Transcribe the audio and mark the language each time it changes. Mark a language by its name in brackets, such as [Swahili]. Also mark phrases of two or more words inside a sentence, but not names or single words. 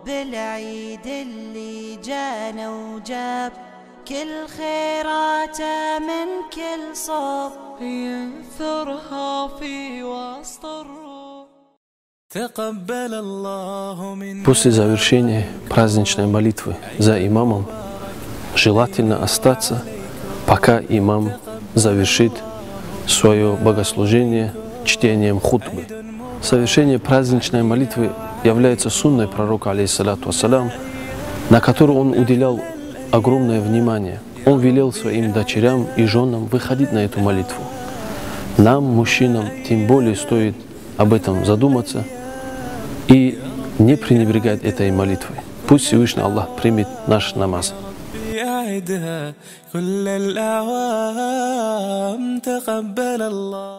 [Arabic] بالعيد اللي جانا وجاب كل خيراته من كل صوب ينثرها في وسط الروح. تقبل الله من. [Russian] После завершения праздничной молитвы за имамом желательно остаться, пока имам завершит свое богослужение чтением хутбы. Совершение праздничной молитвы является сунной пророка, [Arabic] عليه الصلاة والسلام, [Russian] на которую он уделял огромное внимание. Он велел своим дочерям и женам выходить на эту молитву. Нам, мужчинам, тем более стоит об этом задуматься и не пренебрегать этой молитвой. Пусть Всевышний Аллах примет наш намаз. [Arabic] كل الأعوام تقبل الله.